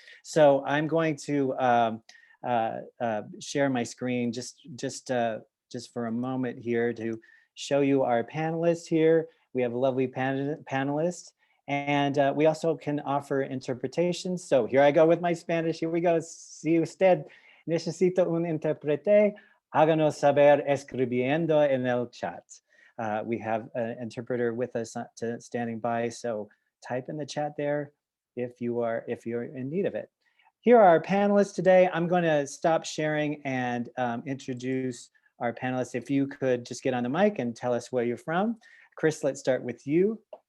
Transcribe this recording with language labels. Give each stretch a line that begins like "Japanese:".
English: So I'm going to share my screen just for a moment here to show you our panelists here. We have a lovely panelists, and we also can offer interpretations. So here I go with my Spanish. Here we go.
Spanish: Si usted necesita un intérprete, háganos saber escribiendo en el chat.
English: We have an interpreter with us standing by, so type in the chat there if you're in need of it. Here are our panelists today. I'm going to stop sharing and introduce our panelists. If you could just get on the mic and tell us where you're from. Chris, let's start with you.